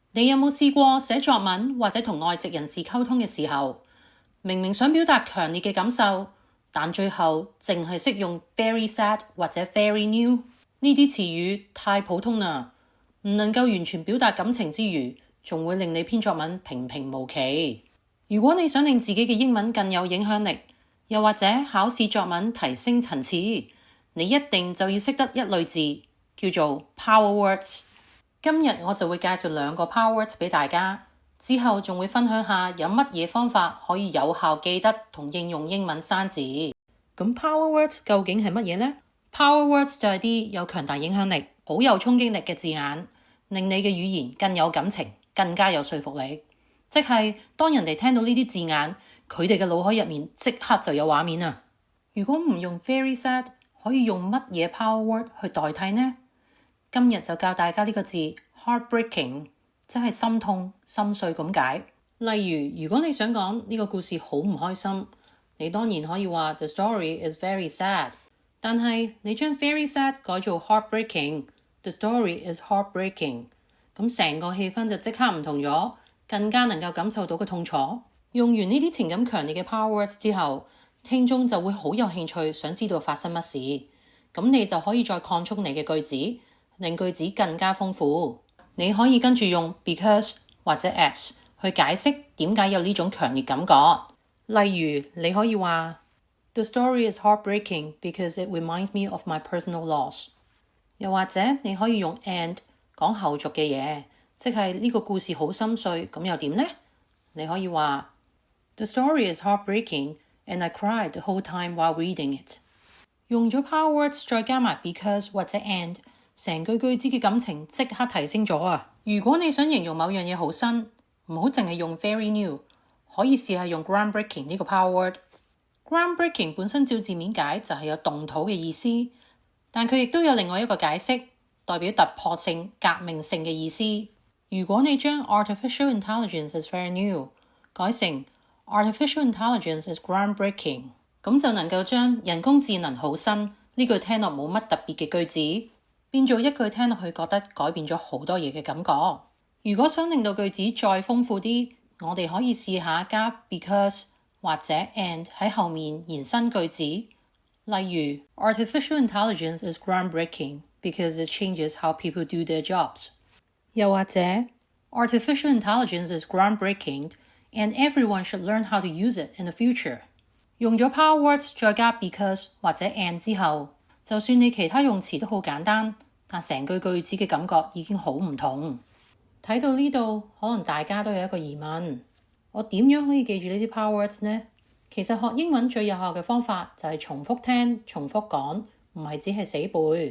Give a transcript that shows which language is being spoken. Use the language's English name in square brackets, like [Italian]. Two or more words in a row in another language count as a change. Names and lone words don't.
[Cantonese] 你有冇試過寫作文或者同外籍人士溝通嘅時候，明明想表達強烈嘅感受，但最後淨係識用 [English] very sad [Cantonese] 或者 [English] very new [Cantonese] 呢啲詞語太普通啦，唔能夠完全表達感情之餘，仲會令你篇作文平平無奇。如果你想令自己嘅英文更有影響力，又或者考試作文提升層次，你一定就要識得一類字，叫做 [English] power words。 [Cantonese] 今日我就會介紹2個 [English] power words [Cantonese] 俾大家，之後仲會分享下有乜嘢方法可以有效記得同應用英文生字。咁 [English] power words [Cantonese] 究竟係乜嘢呢？ [English] Power words [Cantonese] 就係啲有強大影響力、好有衝擊力嘅字眼，令你嘅語言更有感情，更加有說服力。即係當人哋聽到呢啲字眼，佢哋嘅腦海入面即刻就有畫面啊！如果唔用 [English] very sad， [Cantonese] 可以用乜嘢 [English] power word [Cantonese] 去代替呢？今日就教大家呢個字 heartbreaking， 即係心痛、心碎咁解。例如，如果你想講呢個故事好唔開心，你當然可以話 [English] The story is very sad。 [Cantonese] 但係你將 [English] very sad [Cantonese] 改做 heartbreaking， [English] The story is heartbreaking， [Cantonese] 咁成個氣氛就即刻唔同咗，更加能夠感受到個痛楚。用完呢啲情感強烈嘅 [English] power words [Cantonese] 之後，聽眾就會好有興趣想知道發生乜事，咁你就可以再擴充你嘅句子，令句子更加豐富。你可以跟住用 because 或者 as 去解釋點解有呢種強烈感覺。例如你可以話 [English] The story is heartbreaking because it reminds me of my personal loss。 [Cantonese] 又或者你可以用 and 講後續嘅嘢，即係呢個故事好心碎，咁又點呢？你可以話 [English] The story is heartbreaking and I cried the whole time while reading it。 [Cantonese] 用咗 [English] power words [Cantonese] 再加埋 because 或者 and， 成句句子嘅感情即刻提升咗啊！如果你想形容某樣嘢好新，唔好淨係用 [English] very new， [Cantonese] 可以試下用 groundbreaking 呢個 [English] power word。 [Cantonese] groundbreaking 本身照字面解就係有動土嘅意思，但佢亦都有另外一個解釋，代表突破性、革命性嘅意思。如果你將 [English] artificial intelligence is very new 改成 artificial intelligence is groundbreaking， [Cantonese] 咁就能夠將人工智能好新呢句聽落冇乜特別嘅句子，變做一句聽落去覺得改變咗好多嘢嘅感覺。如果想令到句子再豐富啲，我哋可以試下加 because 或者 and 喺後面延伸句子，例如 [English] Artificial intelligence is groundbreaking because it changes how people do their jobs。 [Cantonese] 又或者 [English] Artificial intelligence is groundbreaking and everyone should learn how to use it in the future。 [Cantonese] 用咗 [English] power words [Cantonese] 再加 because 或者 and 之後，就算你其他用詞都好簡單，但成句句子嘅感覺已經好唔同。睇到呢度，可能大家都有一個疑問，我點樣可以記住呢啲 [English] power words [Cantonese] 呢？其實學英文最有效嘅方法就係重複聽、重複講，唔係只係死背。